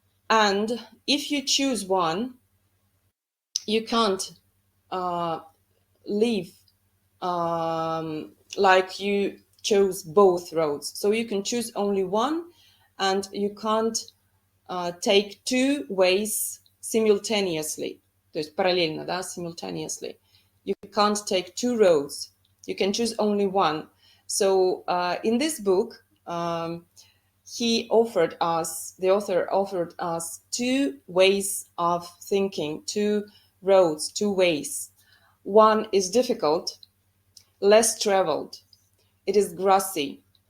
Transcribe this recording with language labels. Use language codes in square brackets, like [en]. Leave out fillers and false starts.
[en] And if you choose one, you can't live like you chose both roads. So you can choose only one, and you can't take two ways simultaneously. [ru] То есть параллельно, да, simultaneously. [en] You can't take two roads. You can choose only one. So in this book, the author offered us two ways of thinking, two roads, two ways. One is difficult, less traveled. It is grassy.